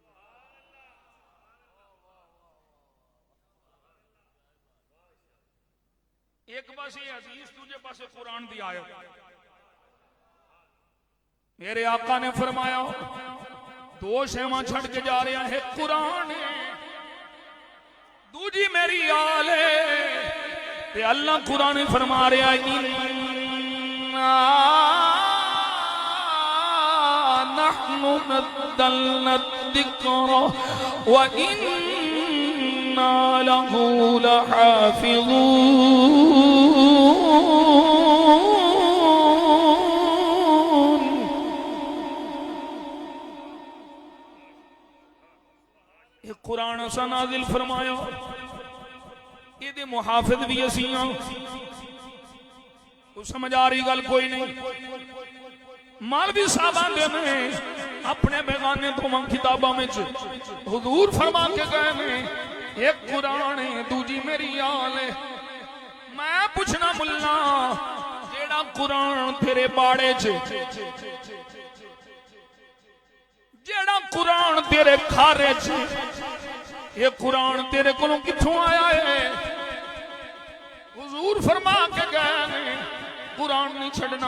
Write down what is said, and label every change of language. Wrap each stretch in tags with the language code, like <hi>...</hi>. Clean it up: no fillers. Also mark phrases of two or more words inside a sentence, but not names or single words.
<pa>اک پاسے حدیث، دوجے پاسے قرآن دی آیت. میرے آقا نے فرمایا دو شیواں چھڑ کے جا رہا ہے، قرآن دوجی میری آل ہے. تے اللہ قرآن فرما رہا</pa> <ar>إنا نحن نزلنا ذكر وإنا له لحافظون.</ar> <pa>یہ قرآن اسا نازل فرمایا، یہ محافظ بھی اسی ہاں. تو سمجھ آ رہی گل کوئی نہیں. مولوی صاحب آندے نے اپنے بیگانے تو کتابوں میں حضور فرما کے گئے نے اک قرآن ہے دوجی میری آل ہے. میں پچھنا ملا جیڑا قرآن تیرے باڑے چ، جیڑا قرآن تیرے کھارے چ، یہ قرآن تیرے کولوں کتھوں آیا ہے? حضور فرما کے گئے نے قرآن نہیں چھڑنا.</pa>